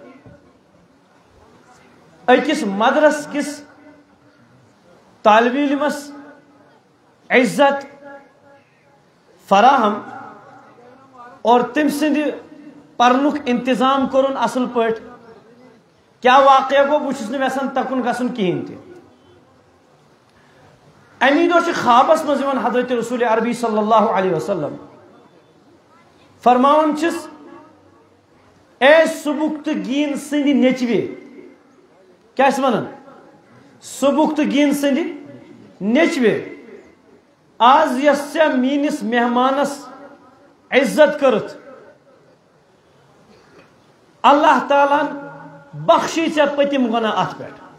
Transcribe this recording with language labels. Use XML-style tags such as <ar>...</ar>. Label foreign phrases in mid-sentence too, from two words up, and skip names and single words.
<ks>أکِس مدرس کِس طالبِ علمس عزت فراہم اور تٔمۍ سٕنٛدِ پرنُک انتظام کوٚرُن اصل پٲٹھۍ کیا واقعہ گو بہٕ چھُس نہٕ یژھان تکُن گژھُن کِہیٖنۍ تہِ امی دۄہ چھِ خوابس منٛز یِوان حضرت رسول عربی</ks> <ar>صلی اللہ علیہ وسلم</ar> <ks>فرماوان چھِس اے سبکتگین سٕنٛدِ نیٚچوِ کیٛاہ چھِس ونان سبکتگین سٕنٛدِ نیٚچوِ آز یۄس ژےٚ میٲنِس مہمانس عزت کٔرٕتھ اللہ تعالیٰ بخشی ژےٚ پٔتِم گۄناہ اتھ پٮ۪ٹھ</ks>